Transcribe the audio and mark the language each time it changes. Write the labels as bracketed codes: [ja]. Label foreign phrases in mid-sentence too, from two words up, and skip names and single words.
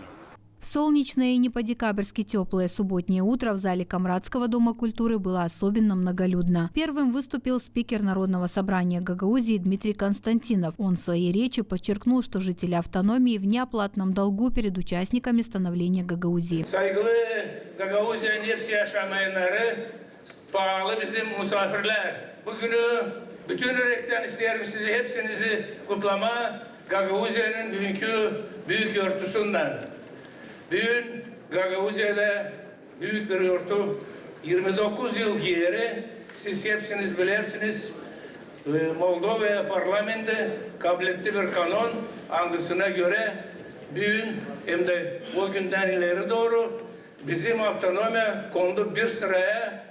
[ru] В солнечное и не по-декабрьски теплое субботнее утро в зале Камратского дома культуры было особенно многолюдно. Первым выступил спикер Народного собрания Гагаузии Дмитрий Константинов. Он в своей речи подчеркнул, что жители автономии в неоплатном долгу перед участниками становления Гагаузии. [gag] Bütün yürekten isterim sizi hepsinizi kutlama Gagauzya'nın büyük örtüsünden. Bugün Gagauzya'da büyük bir örtü 29 yıl geri siz hepsiniz bilirsiniz Moldova parlamento kabul etti bir kanun anısına göre bugün hem de o günden ileri doğru bizim avtonomiya kondu bir sıraya.